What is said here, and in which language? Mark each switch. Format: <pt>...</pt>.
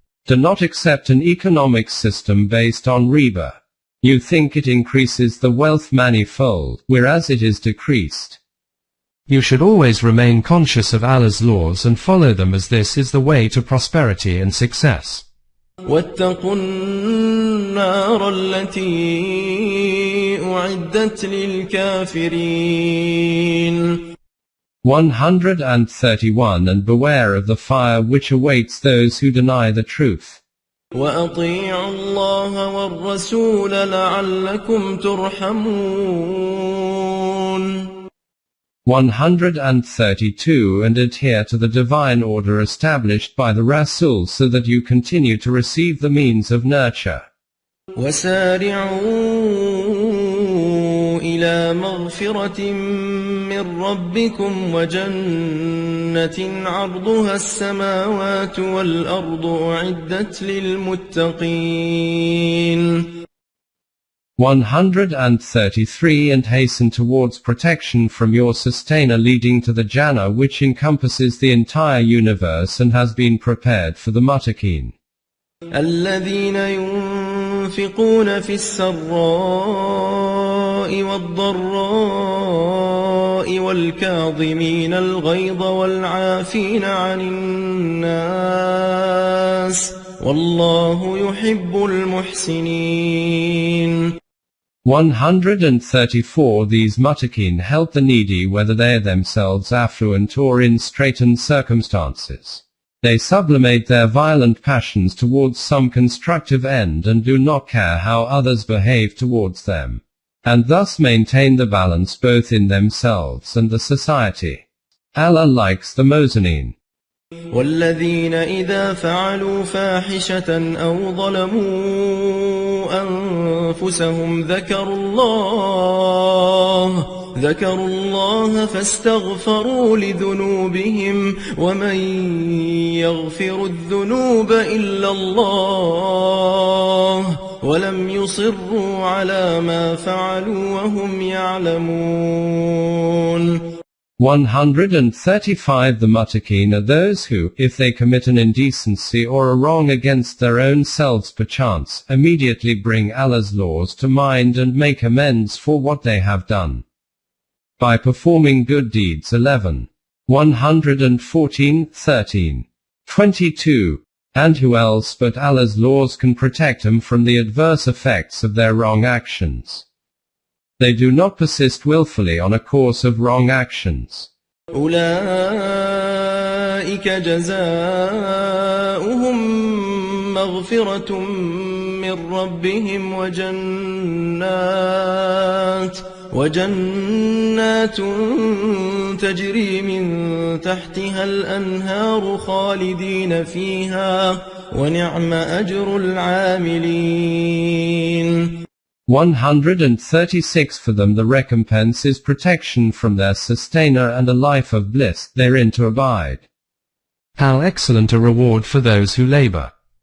<en>Do not accept an economic system based on riba. You think it increases the wealth manifold, whereas it is decreased. You should always remain conscious of Allah's laws and follow them, as this is the way to prosperity and success.</en> <ar>واتقوا النار التي أعدت للكافرين.</ar> <en>131 And beware of the fire which awaits those who deny the truth.</en> <ar>وأطيعوا الله والرسول لعلكم ترحمون.</ar> <en>132 And adhere to the divine order established by the Rasul so that you continue to receive the means of nurture.</en> <ar>وسارعوا إلى مغفرة من ربكم وجنة عرضها السماوات والأرض أعدت للمتقين.</ar> <en>133 And hasten towards protection from your sustainer, leading to the Jannah, which encompasses the entire universe and has been prepared for the muttaqin.</en> <ar>الذين ينفقون في السراء والضراء والكاظمين الغيظ والعافين عن الناس والله يحب المحسنين.</ar> <en>134 These muttaqin help the needy whether they are themselves affluent or in straitened circumstances. They sublimate their violent passions towards some constructive end and do not care how others behave towards them, and thus maintain the balance both in themselves and the society. Allah likes the muhsinin.</en> <ar>والذين إذا فعلوا فاحشة أو ظلموا أنفسهم ذكروا الله فاستغفروا لذنوبهم ومن يغفر الذنوب إلا الله ولم يصروا على ما فعلوا وهم يعلمون.</ar> <en>135 The muttaqin are those who, if they commit an indecency or a wrong against their own selves perchance, immediately bring Allah's laws to mind and make amends for what they have done by performing good deeds. 11. 114, 13. 22. And who else but Allah's laws can protect them from the adverse effects of their wrong actions? They do not persist willfully on a course of wrong actions.</en> <ar>أولئك جزاؤهم مغفرة من ربهم وجنات تجري من تحتها الأنهار خالدين فيها ونعم أجر العاملين.</ar> <en>136 For them the recompense is protection from their sustainer and a life of bliss therein to abide. How excellent a reward for those who labor.</en>